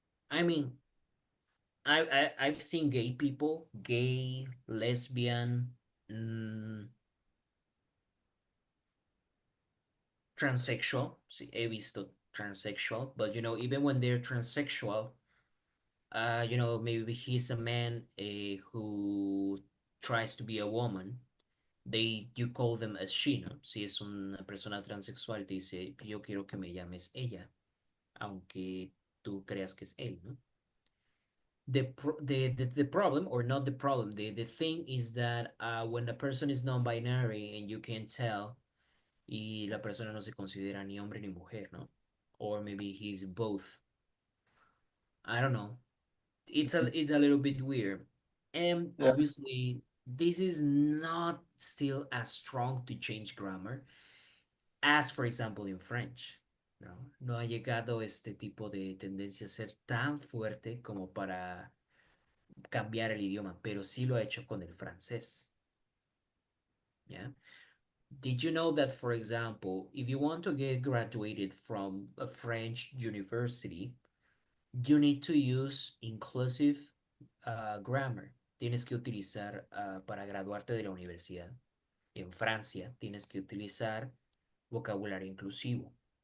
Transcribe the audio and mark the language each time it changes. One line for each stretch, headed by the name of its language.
English: I mean, I've seen gay people, gay, lesbian, mm, transsexual.
Spanish: Sí, he visto
English: transsexual, but even when they're transsexual, maybe he's a man who tries to be a woman. You call them as she, ¿no?
Spanish: Si es una persona transexual, te dice, yo quiero que me llames ella, aunque tú creas que es él, ¿no?
English: The problem, or not the problem, the thing is that when a person is non-binary and you can tell,
Spanish: y la persona no se considera ni hombre ni mujer, ¿no?
English: Or maybe he's both. I don't know. It's a little bit weird. And yeah. obviously, this is not still as strong to change grammar as, for example, in French.
Spanish: No ha llegado este tipo de tendencia a ser tan fuerte como para cambiar el idioma, pero sí lo ha hecho con el francés.
English: Yeah. Did you know that, for example, if you want to get graduated from a French university, you need to use inclusive grammar.
Spanish: Tienes que utilizar, para graduarte de la universidad en Francia, tienes que utilizar vocabulario inclusivo.